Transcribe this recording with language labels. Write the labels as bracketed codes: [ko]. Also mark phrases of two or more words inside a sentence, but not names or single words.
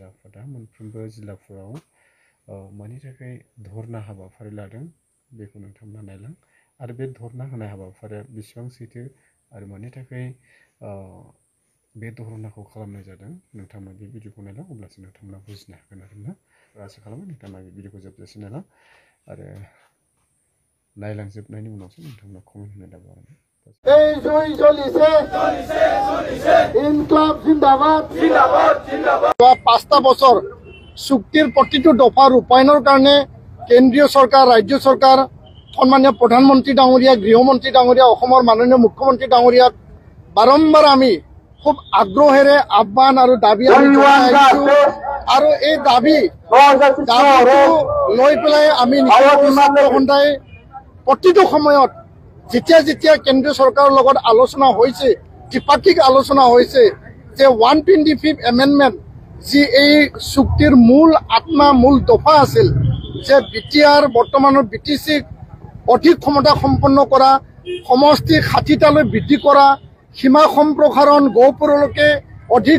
[brx] आफादा मोनफ्रोमबो जिल्लाफोराव मानि थाखाय धरना हाबाफारि लादों बेखौ नोंथांमोना नायलां आरो बे धरना होनाय हाबाफारिया बेसेबां सैथो आरो मानि थाखाय बे धरनाखौ खालामनाय जादों नोंथांमोना बे भिडिअखौ नायलां अब्लासो नोंथांमोना बुजिनो हागोन आरोना आसा खालामो नोंथांमोना बे भिडिअखौ जोबजासे नायलां आरो नायलांजोबनायनि उनावसो नोंथांमोना कमेन्ट होनो दाबाव आरो [as] পাঁচটা বছর চুক্তির প্রতিটো দফা রূপায়ণের কারণে কেন্দ্রীয় সরকার রাজ্য সরকার সম্মানীয় প্রধানমন্ত্রী ডাঙরিয়া গৃহমন্ত্রী ডাঙরিয়া মাননীয় মুখ্যমন্ত্রী ডাঙরিয়াক বারম্বার আমি খুব আগ্রহেৰে আহ্বান আৰু দাবী আৰু এই দাবী লৈ পেলাই আমি সন্ধ্যায় প্ৰতিটো সময়ত যেতিয়া যেতিয়া কেন্দ্ৰীয় চৰকাৰৰ লগত আলোচনা হৈছে দ্বিপাক্ষিক আলোচনা হৈছে যে 125 এমেন্ডমেন্ট যি এই চুক্তিৰ মূল আত্মা মূল দফা আছিল যে বিটিআৰ বৰ্তমানৰ বিটিচিক অধিক ক্ষমতা সম্পন্ন কৰা সমষ্টি 60টালৈ বৃদ্ধি কৰা সীমা সম্প্ৰসাৰণ গহপুৰলৈকে অধিক